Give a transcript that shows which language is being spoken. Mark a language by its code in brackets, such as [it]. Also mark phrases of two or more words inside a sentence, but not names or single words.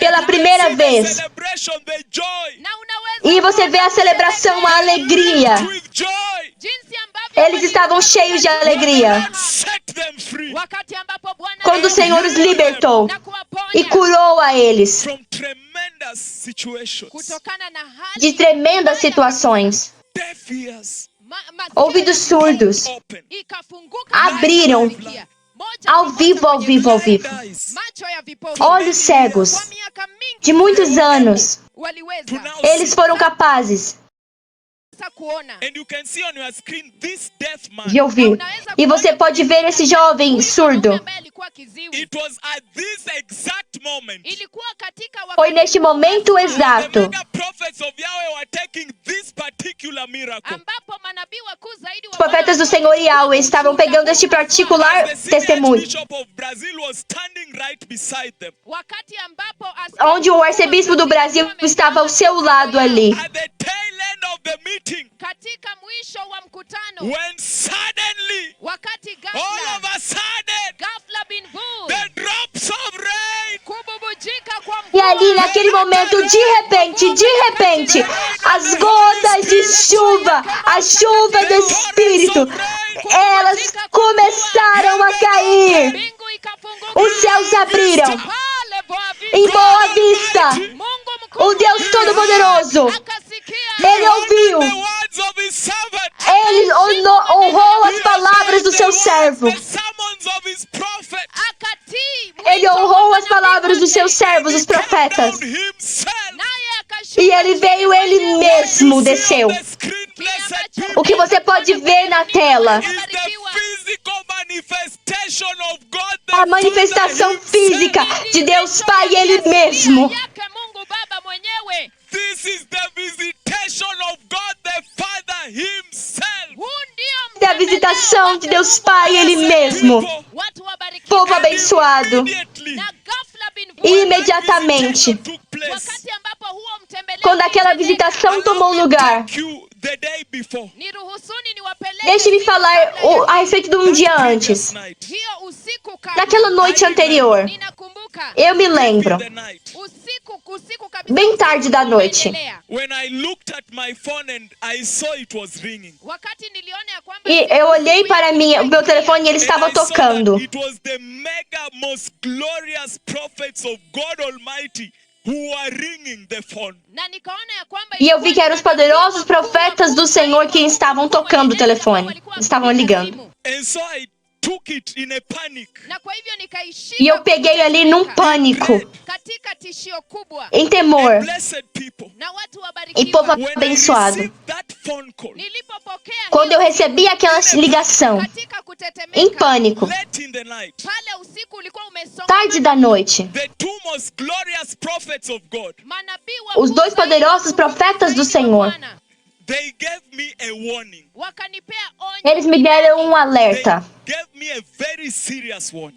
[pt] Pela primeira [en] see the [pt] vez. [en] celebration, the joy. [sw] Na unaweza [pt] E você vê a celebração, a alegria. [en] With joy, [sw] jinsi ambavyo [pt] Eles estavam cheios de alegria. [en] set them free [sw] wakati ambapo Bwana [pt] Quando o Senhor os libertou [sw] na kuwaponya [pt] e curou a eles [en] from tremendous situations. [sw] kutokana na hali [pt] de tremendas situações. [en] Deaf ears [sw] masikio [pt] Ouvidos surdos [en] open. [sw] ikafunguka [pt] abriram [sw] moja [pt] ao [sw] kwa [pt] vivo, [sw] moja [pt] ao vivo, ao [en] Blind [pt] vivo. [en] eyes [sw] macho ya vipofu [pt] Olhos cegos [sw] kwa miaka mingi [pt] de muitos anos, [sw] waliweza [en] to now [pt] eles [en] see. [pt] foram capazes [sw] kuona [en] And you can see on your screen this deaf man. [pt] de ouvir. E você pode ver esse jovem surdo. [sw] ambaye alikuwa kiziwi. [en] It was at this exact moment [sw] Ilikuwa katika [pt] Foi [sw] wakati [pt] neste momento [en] the [pt] exato [en] mega prophets of Yahweh were taking this particular miracle. [sw] ambapo manabii wakuu zaidi wa [pt] os profetas do Senhor Yahweh estavam pegando este particular [en] The senior [pt] testemunho, [en] Archbishop of Brazil was standing right beside them. [sw] wakati ambapo [pt] onde o arcebispo do Brasil estava ao seu lado ali. [en] At the tail end of the meeting, [sw] katika mwisho wa mkutano [en] when suddenly, [sw] wakati [en] all of [sw] ghafla [en] a sudden, [sw] ghafla bin vu [en] the drops of rain, [sw] kububujika kwa [pt] E ali, naquele momento, de repente, as gotas de chuva, a chuva do Espírito, elas começaram a cair. [sw] mbingu ikafunguka [pt] Os céus abriram. [sw] pale [pt] em Boa Vista, [sw] Mungu mkuu [pt] o Deus Todo-Poderoso, [sw] akasikia [pt] Ele ouviu, [en] The words of his servant. [pt] Ele honrou as palavras do seu servo. [en] The sermons of his prophet. [sw] akatii [pt] Ele honrou as palavras dos seus servos, os profetas. [en] Down himself. [sw] naye akashuka. [pt] E ele veio, ele mesmo desceu. [en] The screen, blessed people, [pt] O que você pode ver na tela [en] is the physical manifestation of God the [pt] é a manifestação [en] Father [pt] física [en] himself. [pt] de Deus Pai, Ele mesmo. [sw] yake Mungu Baba mwenyewe. [en] This is the visitation of God the Father himself. [sw] Huu ndio [pt] É a visitação de Deus Pai, Ele mesmo. [en] People, [sw] watu wabariki. [pt] Povo abençoado. [en] immediately, [sw] Na ghafla bin [pt] Imediatamente, [en] took place. [sw] wakati ambapo huo mtembeleo [pt] quando aquela [sw] ulitendeka, [pt] visitação tomou lugar, [en] Take you the day before. [sw] niruhusuni niwapeleke [pt] deixe-me falar [sw] kabla ya [pt] a respeito de um dia antes. [en] Night. [sw] hiyo usiku kabla. [pt] Naquela noite anterior, [sw] Ninakumbuka [pt] eu me lembro, [en] The night. [sw] usiku kabisa, [pt] bem tarde da noite, [sw] unaendelea. [en] When I looked at my phone and I saw it was ringing. [sw] Wakati niliona ya kwamba [pt] e eu olhei para o meu telefone e ele [en] And [pt] estava [en] I saw that [pt] tocando. [en] it was the mega most glorious prophets of God Almighty who were ringing the phone. [sw] na nikaona ya kwamba [pt] E eu vi que eram os poderosos profetas do Senhor que estavam tocando o telefone, estavam ligando. [en] And so I took it in a panic. [sw] Na kwa hivyo nikaishika [pt] E eu peguei ali num pânico, [sw] katika tishio kubwa. [pt] em temor, [en] Blessed people. [sw] Na watu [pt] e povo [sw] wabarikiwa, [en] When I [pt] abençoado. [en] received that phone call, [sw] nilipopokea [pt] Quando eu [sw] hiyo [pt] recebi aquela ligação, [sw] katika kutetemeka, [pt] em pânico, [en] late in the night, [sw] pale usiku ulikuwa umesonga, [pt] tarde da noite, [en] the two most glorious prophets of God, [sw] manabii [pt] os [sw] wakuu [pt] dois [sw] zaidi [pt] poderosos profetas do [sw] zaidi wa [pt] Senhor, [sw] Bwana, [en] they gave me a warning. [sw] wakanipea onyo, [pt] eles me deram um [en] They [pt] alerta. [en] gave me a very serious warning.